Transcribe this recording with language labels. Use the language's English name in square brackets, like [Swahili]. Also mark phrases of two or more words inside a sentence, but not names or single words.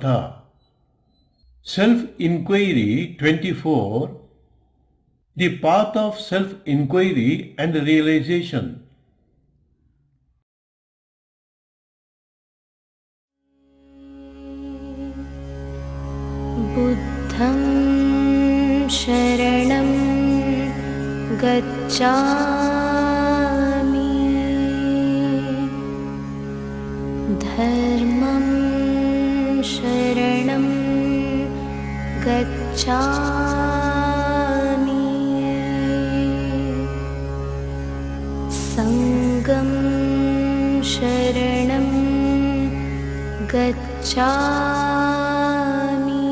[English] Self inquiry 24 the path of self inquiry and realisation. [Pali] ಬುದ್ಧಂ ಶರಣಂ ಗಚ್ಛಾಮಿ, ಧರ್ಮಂ ಶರಣಂ ಗಚ್ಛಾಮಿ, ಸಂಘಂ ಶರಣಂ ಗಚ್ಛಾಮಿ.